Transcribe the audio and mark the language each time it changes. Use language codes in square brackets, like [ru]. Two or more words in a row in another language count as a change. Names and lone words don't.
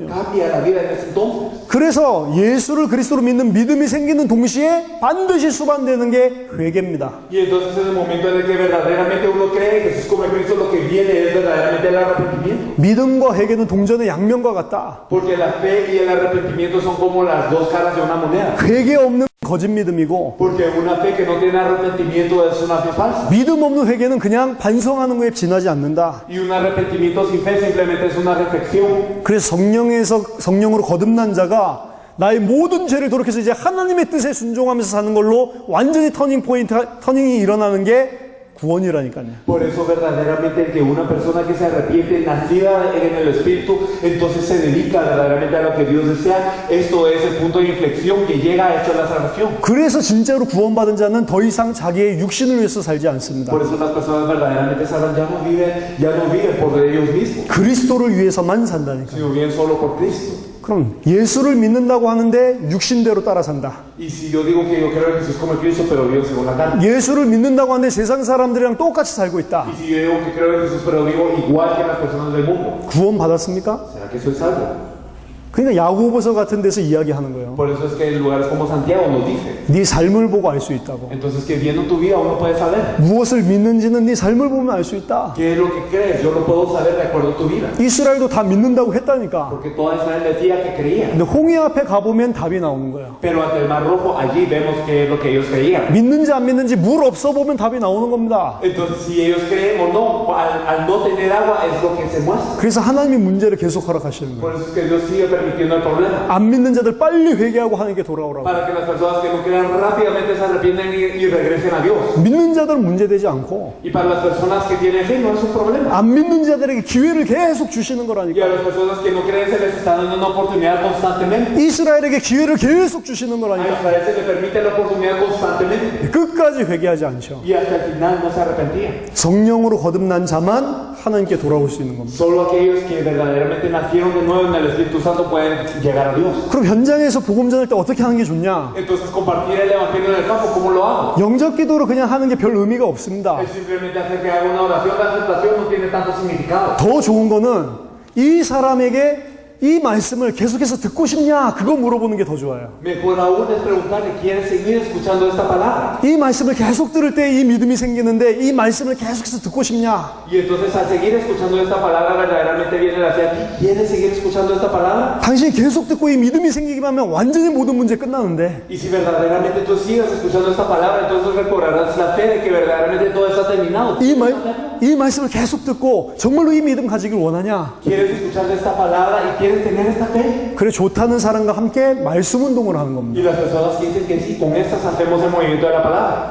[es] Cambia la vida en ese entonces. [ko] 그래서 예수를 그리스도로 믿는 믿음이 생기는 동시에 반드시 수반되는 게 회개입니다. [es] Y entonces en el momento en el que verdaderamente uno cree que Jesús como Cristo, lo que viene es verdaderamente el arrepentimiento. [ko] 믿음과 회개는 동전의 양면과 같다. [es] Porque la fe y el arrepentimiento son como las dos caras de una moneda. [ko] 회개 없는 거짓 믿음이고 [es] Porque una fe que no tiene arrepentimiento es una fe falsa. [ko] 믿음 없는 회개는 그냥 반성하는 거에 지나지 않는다. [es] Y un arrepentimiento sin fe simplemente es una reflexión. [ko] 그래서 성령으로 거듭난 자가 나의 모든 죄를 돌이켜서 이제 하나님의 뜻에 순종하면서 사는 걸로 완전히 터닝이 일어나는 게 구원이라니까요. [es] Por eso verdaderamente el que una persona que se arrepiente, nacida en el Espíritu, entonces se dedica verdaderamente a lo que Dios desea. Esto es el punto de inflexión que llega a esto de la salvación. [ko] 그래서 진짜로 구원받은 자는 더 이상 자기의 육신을 위해서 살지 않습니다. [es] Por eso las personas verdaderamente salvas ya no viven por ellos mismos, [ko] 그리스도를 위해서만 산다니까. [es] sino viven solo por Cristo. [ko] 그럼 예수를 믿는다고 하는데 육신대로 따라 산다. [es] Y si yo digo que yo creo en Jesús como el Cristo, pero vivo según la carne. [ko] 예수를 믿는다고 하는데 세상 사람들이랑 똑같이 살고 있다. [es] Y si yo digo que creo en Jesús, pero vivo igual que las personas del mundo, [ko] 구원 받았습니까? [es] ¿será que soy salvo? [ko] 그러니까 야고보서 같은 데서 이야기하는 거예요. [es] Por eso es que en lugares como Santiago nos dice. [ko] 네 삶을 보고 알 수 있다고. [es] Entonces que viendo tu vida uno puede saber. [ko] 무엇을 믿는지는 네 삶을 보면 알 수 있다. [es] ¿Qué es lo que crees? Yo lo puedo saber de acuerdo a tu vida. [ko] 이스라엘도 다 믿는다고 했다니까. [es] Porque toda Israel decía que creía. [ko] 근데 홍해 앞에 가보면 답이 나오는 거예요. [es] Pero ante el Mar Rojo, allí vemos que es lo que ellos creían. [ko] 믿는지 안 믿는지 물 없어 보면 답이 나오는 겁니다. [es] Entonces, si ellos creen o no, al no tener agua es lo que se muestra. [ko] 그래서 하나님이 문제를 계속 허락하시는 거예요. [es] Por eso es que Dios sigue permitiendo el problema. [ko] 안 믿는 자들 빨리 회개하고 하나님께 돌아오라고. [es] Para que las personas que no crean rápidamente se arrepientan y regresen a Dios. [ko] 믿는 자들은 문제되지 않고 [es] Y para las personas que tienen fe no es un problema. [ko] 안 믿는 자들에게 기회를 계속 주시는 [es] Y [ko] 거라니까. [es] a las personas que no creen se les está dando una oportunidad constantemente. [ko] 이스라엘에게 기회를 계속 주시는 [es] A [ko] 거라니까. [es] Israel se le permite la oportunidad constantemente. [ko] 끝까지 회개하지 않죠. [es] Y hasta el final no se arrepentían. [ko] 성령으로 거듭난 자만 하나님께 돌아올 수 있는 겁니다. [es] Solo aquellos que verdaderamente nacieron de nuevo en el Espíritu Santo pueden llegar a Dios. [ko] 그럼 현장에서 복음 전할 때 어떻게 하는 게 좋냐? [es] Entonces compartir el Evangelio en el campo, ¿cómo lo hago? [ko] 영접 기도로 그냥 하는 게 별 의미가 없습니다. [es] Es simplemente hacer que haga una oración de aceptación, no tiene tanto significado. [ko] 더 좋은 거는 이 사람에게 이 말씀을 계속해서 듣고 싶냐? 그거 물어보는 게 더 좋아요. [es] Mejor aún es preguntarle, ¿quieres seguir escuchando esta palabra? [ko] 이 말씀을 계속 들을 때 이 믿음이 생기는데 이 말씀을 계속해서 듣고 싶냐? [es] Y entonces al seguir escuchando esta palabra verdaderamente viene la fe. ¿Quieres seguir escuchando esta palabra? [ko] 당신이 계속 듣고 이 믿음이 생기기만 하면 완전히 모든 문제 끝나는데 [es] Y si verdaderamente tú sigues escuchando esta palabra, entonces recobrarás la fe de que verdaderamente todo está terminado. [ko] 이 말씀을 계속 듣고 정말로 이 믿음 가지길 원하냐? [es] ¿Quieres escuchar esta palabra y quieres tener esta fe? [ko] 그래 좋다는 사람과 함께 말씀 운동을 하는 겁니다. [es] Y las personas que dicen que sí, con estas hacemos el movimiento de la palabra.